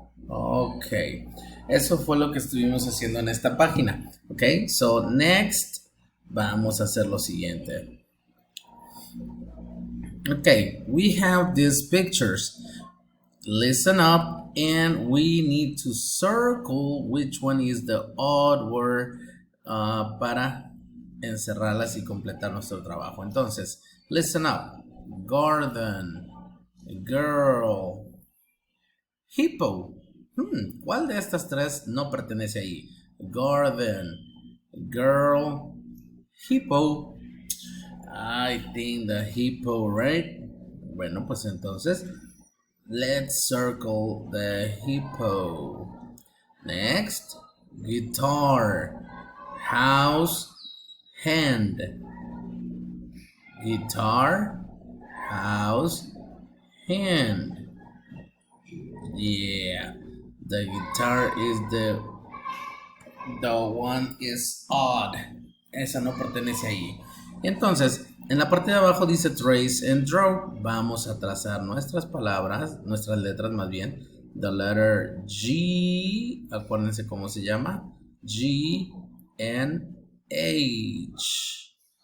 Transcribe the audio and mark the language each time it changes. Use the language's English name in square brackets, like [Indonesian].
[Spanish] Ok, eso fue lo que estuvimos haciendo en esta página. Ok, [English] so next [Spanish] vamos a hacer lo siguiente. [English] Ok, we have these pictures. Listen up and we need to circle which one is the odd word [Spanish] para encerrarlas y completar nuestro trabajo. Entonces, [English] listen up. Garden, girl, hippo. [Spanish] ¿Cuál de estas tres no pertenece ahí? [English] Garden, girl, hippo. I think the hippo, right? [Spanish] Bueno, pues entonces, [English] let's circle the hippo. Next, guitar, house, hand. Guitar, house, hand. Yeah, the guitar is the one is odd. [Spanish] Esa no pertenece ahí. Entonces, en la parte de abajo dice [English] trace and draw. [Spanish] Vamos a trazar nuestras palabras, nuestras letras más bien. [English] The letter G, [Spanish] acuérdense cómo se llama. [English] G and H.